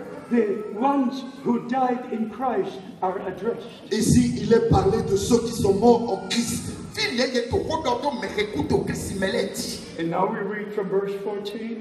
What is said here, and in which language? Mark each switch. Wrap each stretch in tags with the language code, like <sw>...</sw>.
<en>The ones who died in Christ are addressed.</en> <fr>Ici, il est parlé de ceux qui sont morts en Christ.</fr> <en>And now we read from verse 14.</en>